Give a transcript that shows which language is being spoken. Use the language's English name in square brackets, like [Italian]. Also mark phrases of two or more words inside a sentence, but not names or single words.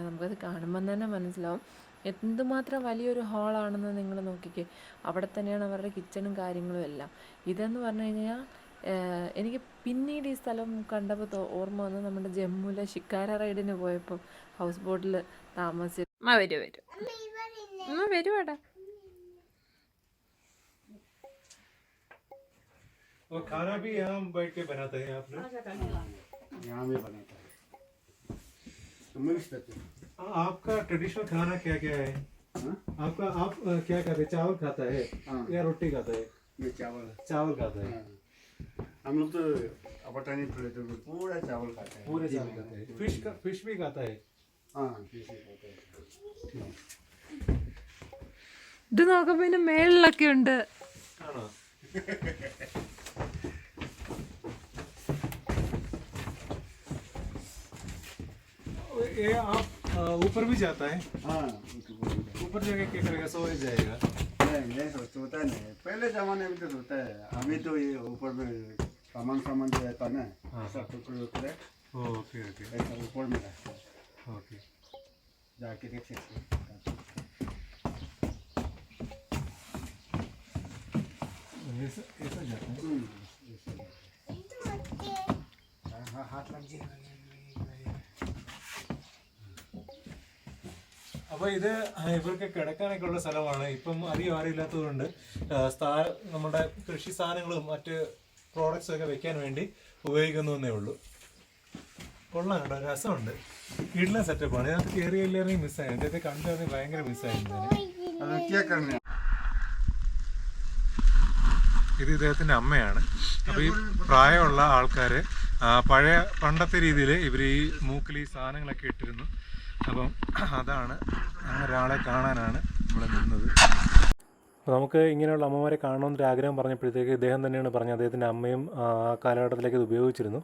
[Malayalam] നമുക്കത് കാണുമ്പം തന്നെ മനസ്സിലാവും എന്തുമാത്രം വലിയൊരു ഹാളാണെന്ന് നിങ്ങൾ നോക്കിക്കേ. അവിടെ തന്നെയാണ് അവരുടെ കിച്ചണും കാര്യങ്ങളും എല്ലാം. ഇതെന്ന് പറഞ്ഞു കഴിഞ്ഞാൽ എനിക്ക് പിന്നീട് ഈ സ്ഥലം കണ്ടപ്പോൾ ഓർമ്മ വന്ന് നമ്മുടെ ജമ്മുവിലെ ഷിക്കാര റൈഡിന് പോയപ്പോൾ [English] house boat [Malayalam] താമസിച്ചു. വരുവാടാ. [Hindi] और खाना भी यहाँ बैठ के बनाते हैं आप लोग? यहाँ भी बनाता है तो मिक्स करते हैं। आपका ट्रेडिशनल खाना क्या क्या है? आप क्या खाते हैं? चावल खाता है या रोटी खाता है? ये चावल खाता है। हम लोग तो अपटानी पूरा चावल खाते हैं। पूरे चावल खाते हैं। फिश भी खाता है? हाँ फिश भी खाते हैं। [Malayalam] ഇത് നോക്കുമ്പോ ഇതിന്റെ മേളിലൊക്കെ ഉണ്ട്. ആണോ? [Hindi] ये आप ऊपर भी जाता है? हाँ ऊपर जाके क्या करेगा? सो जाएगा? नहीं सोता नहीं, पहले जमाने में तो सोता है, अभी तो ये ऊपर में सामान जो रहता है ना ऐसा टुकड़े टुकड़े [English] okay okay [Hindi] ऐसा ऊपर में रहता है [Malayalam] ഓക്കെ. [Hindi] जाके देख सकते हैं ऐसा जाता है. हाँ हाथ लग जाएगा [Malayalam] അപ്പോൾ ഇത് ഇവർക്ക് കിടക്കാനൊക്കെ ഉള്ള സ്ഥലമാണ്. ഇപ്പം അധികം ആരും ഇല്ലാത്തതുകൊണ്ട് നമ്മുടെ കൃഷി സാധനങ്ങളും മറ്റ് പ്രോഡക്റ്റ്സും ഒക്കെ വെക്കാൻ വേണ്ടി ഉപയോഗിക്കുന്നതേ ഉള്ളൂ. കൊള്ളാം കേട്ടോ, രസമുണ്ട്. കിടിലൻ സെറ്റപ്പാണ്. ഇതിനകത്ത് കയറിയില്ലായിരുന്നെങ്കിൽ മിസ്സായി. അദ്ദേഹത്തെ കണ്ടായിരുന്നെങ്കിൽ ഭയങ്കര മിസ്സായിരുന്നു. [Hindi] अब क्या करना है [Malayalam] ഇത് ഇദ്ദേഹത്തിൻ്റെ അമ്മയാണ്. അപ്പോൾ ഈ പ്രായമുള്ള ആൾക്കാർ പണ്ടത്തെ രീതിയിൽ ഇവർ ഈ മൂക്കിൽ ഈ സാധനങ്ങളൊക്കെ ഇട്ടിരുന്നു. അപ്പം അതാണ്, അങ്ങനെ ഒരാളെ കാണാനാണ് നമ്മൾ നിന്നത്. അപ്പോൾ നമുക്ക് ഇങ്ങനെയുള്ള അമ്മമാരെ കാണണമെന്നൊരു ആഗ്രഹം പറഞ്ഞപ്പോഴത്തേക്ക് ഇദ്ദേഹം തന്നെയാണ് പറഞ്ഞത് അദ്ദേഹത്തിൻ്റെ അമ്മയും ആ കാലഘട്ടത്തിലേക്ക് ഇത് ഉപയോഗിച്ചിരുന്നു.